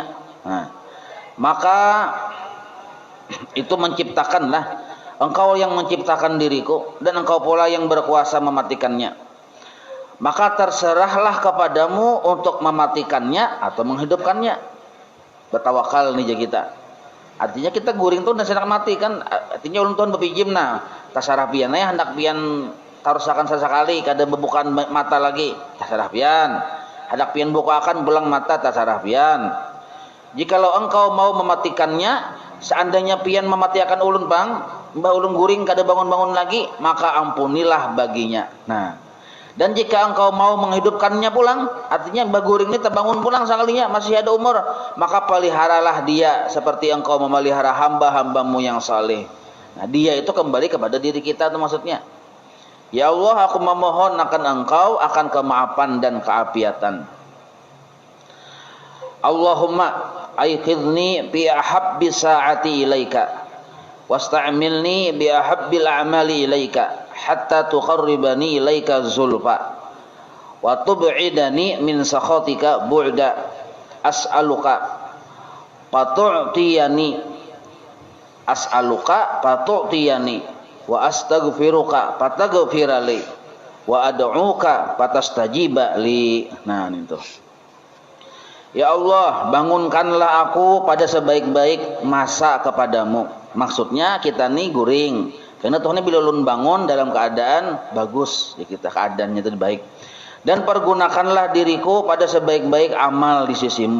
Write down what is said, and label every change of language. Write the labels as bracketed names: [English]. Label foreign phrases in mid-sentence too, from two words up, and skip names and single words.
[Indonesian] Nah, maka itu menciptakanlah, engkau yang menciptakan diriku dan engkau pula yang berkuasa mematikannya. Maka terserahlah kepadamu untuk mematikannya atau menghidupkannya. Bertawakal nih kita. Artinya kita guring tuh dan sedang mati kan. [Banjar] Artinya ulun tuan bepijim nah. Tasarah pian ya hendak pian tarusakan sesekali kada bebukan mata lagi. Tasarah pian. Hendak pian bukakan belang mata tasarah pian. Jikalau engkau mau mematikannya, seandainya pian mematikan ulun bang, mbak ulun guring kada bangun-bangun lagi, [Indonesian] maka ampunilah baginya. Nah, dan jika engkau mau menghidupkannya pulang, artinya mbak guring ini terbangun pulang sekalinya masih ada umur, maka peliharalah dia seperti engkau memelihara hamba-hambamu yang saleh. Nah, dia itu kembali kepada diri kita itu maksudnya. Ya Allah, aku memohon akan engkau akan kemaafan dan keapiatan. [Arabic] اللهم أيقظني بأحب الساعات إليك واستعملني بأحب الأعمال إليك حتى تقربني إليك زلفى وتبعدني من سخطك بعدا أسألك فتعطيني وأستغفرك فتغفر لي وأدعوك فتستجيب لي. [Indonesian] Nah itu. Ya Allah, bangunkanlah aku pada sebaik-baik masa kepadamu. Maksudnya kita nih guring. Karena Tuhan bila ulun bangun dalam keadaan bagus, ya kita keadaannya itu baik. Dan pergunakanlah diriku pada sebaik-baik amal di sisimu.